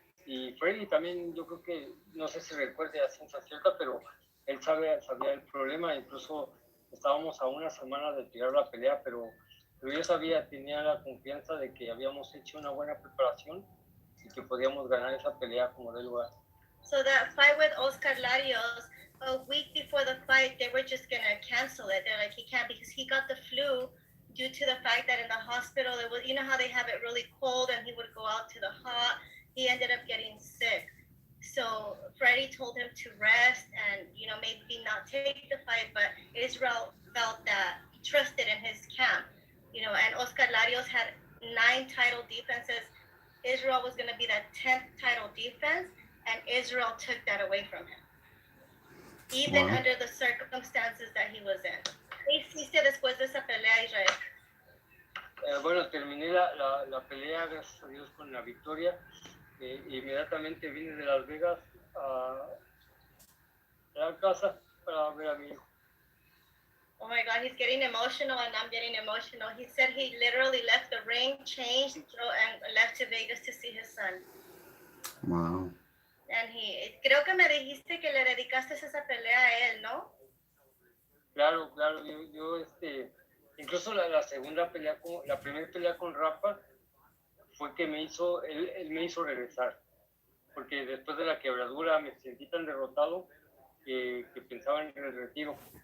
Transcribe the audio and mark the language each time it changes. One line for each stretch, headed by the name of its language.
Spanish: Y Freddy también, yo creo que, no sé si recuerde a ciencia cierta, pero él sabía el problema. Incluso estábamos a una semana de tirar la pelea, pero yo tenía la confianza de que habíamos hecho una buena preparación y que podíamos ganar esa pelea como de lugar.
English: So that fight with Oscar Larios, a week before the fight, they were just going to cancel it. They're like, he can't because he got the flu due to the fact that in the hospital, it was, you know how they have it really cold and he would go out to the hot. He ended up getting sick. So Freddie told him to rest and, maybe not take the fight, but Israel felt that he trusted in his camp, and Oscar Larios had 9 title defenses. Israel was going to be that 10th title defense, and Israel took that away from him, even under the circumstances that he was in.
Spanish: ¿Qué hiciste después de esa pelea, Israel? Bueno, terminé la pelea, gracias a Dios, con la victoria. Inmediatamente vine de Las Vegas a la casa para ver a mi hijo.
English: Oh my God, he's getting emotional and I'm getting emotional. He said he literally left the ring, changed, and left to Vegas to see his son. Wow.
Spanish: And creo que me dijiste que le dedicaste esa pelea a él, ¿no? Claro, yo incluso la segunda pelea, la primera pelea con Rafa, fue que él me hizo regresar, porque después de la quebradura me sentí tan derrotado que pensaba en el retiro.